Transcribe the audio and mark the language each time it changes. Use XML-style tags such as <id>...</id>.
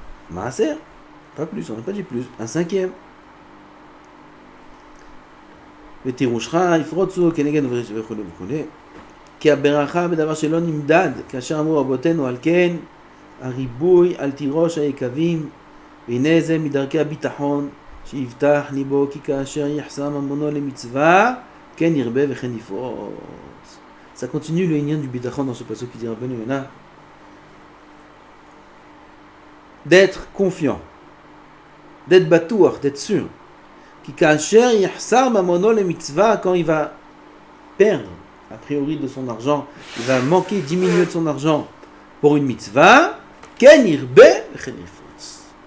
<fr>Maaser, pas plus, on n'a pas dit plus, un cinquième.</fr> <he>ותירושך יפרוצו כנגד וכו' וכו'. כי הברכה בדבר שלא נמדד, כאשר אמרו רבותינו על כן, הריבוי על תירוש היקבים, והנה זה מדרכי הביטחון, שיבטח ליבו, כי כאשר יחסר ממונו למצווה, כן ירבה וכן יפרוץ.</he> <fr>Ça continue le lien du bitachon dans ce passage qui dit Rabbeinu Yonah, d'être confiant, d'être batouach, d'être sûr.</fr> <he>Qui kacher yahsar mamono le mitzvah,</he> <fr>quand il va perdre a priori de son argent, il va manquer, diminuer de son argent pour une mitzvah,</fr> <he>ken irbe chen yifutz.</he>